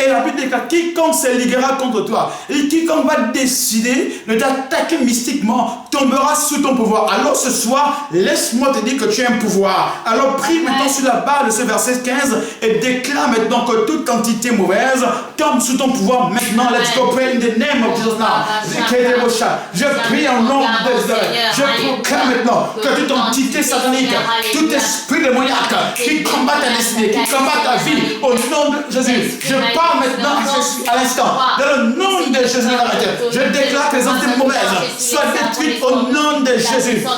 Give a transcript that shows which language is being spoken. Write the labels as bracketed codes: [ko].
[fr] Et la Bible déclare quiconque se liguera contre toi et quiconque va décider de t'attaquer mystiquement tombera sous ton pouvoir. Alors ce soir, laisse-moi te dire que tu as un pouvoir. Alors prie maintenant sur la base de ce verset 15 et déclare maintenant que toute entité mauvaise tombe sous ton pouvoir maintenant. [en] Let's go pray in the name of Jesus now. [fr] Je prie en nom de Jésus. Je proclame maintenant que toute entité satanique, tout esprit démoniaque qui combat ta destinée, qui combat ta vie, au nom de Jésus. Je parle maintenant à l'instant, dans le nom de Jésus. Je déclare que les entités mauvaises soient détruites au nom de Jésus.